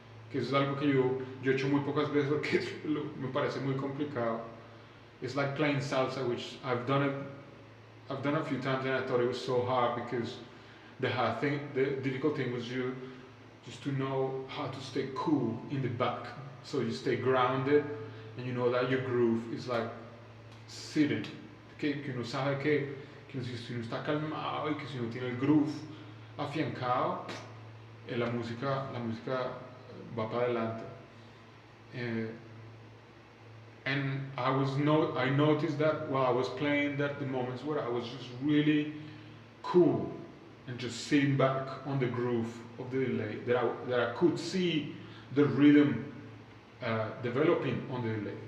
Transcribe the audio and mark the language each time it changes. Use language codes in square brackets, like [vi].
[es] Que eso es algo que yo he hecho muy pocas veces porque me parece muy complicado. [en] It's like playing salsa, which I've done a few times and I thought it was so hard because the difficult thing was just to know how to stay cool in the back, so you stay grounded and you know that your groove is like sitting. [es] Que uno sabe que si uno está calmado y que si uno tiene el groove afiancado, la música va para adelante. [en] And I noticed that while I was playing, that the moments where I was just really cool and just sitting back on the groove of the delay, that I could see the rhythm developing on the delay.